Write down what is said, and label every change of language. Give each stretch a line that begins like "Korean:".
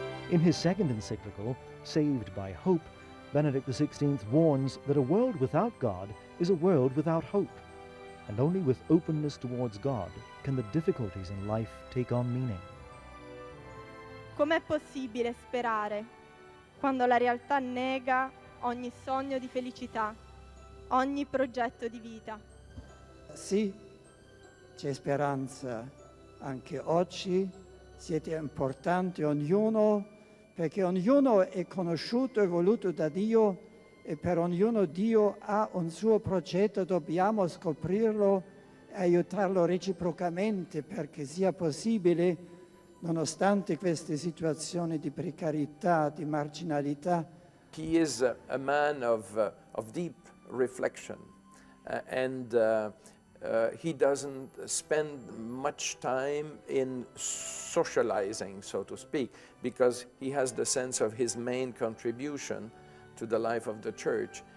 English: In his second encyclical, Saved by Hope, Benedict XVI warns that a world without God is a world without hope, and only with openness towards God can the difficulties in life take on meaning.
Italian: Com'è possibile sperare quando la realtà nega ogni sogno di felicità, ogni progetto di vita? Sì, c'è speranza. Anche oggi siete importanti ognuno, perché ognuno è conosciuto e voluto da Dio, e per ognuno Dio ha un suo progetto. Dobbiamo scoprirlo e aiutarlo reciprocamente perché sia possibile, nonostante queste situazioni di precarietà, di marginalità.
English: He is a man of deep reflection, and he doesn't spend much time in socializing, so to speak, because he has the sense of his main contribution to the life of the church.